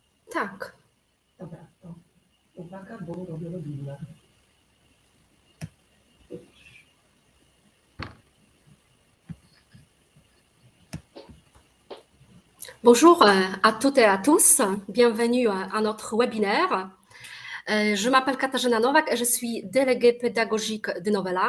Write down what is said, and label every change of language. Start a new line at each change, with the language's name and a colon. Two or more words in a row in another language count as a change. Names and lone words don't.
Polish: Tak. Dobra, to uwaga, bo robię webinar.
French: Bonjour à toutes et à tous. Bienvenue à notre webinaire. Je m'appelle Katarzyna Nowak et je suis déléguée pédagogique de Novella.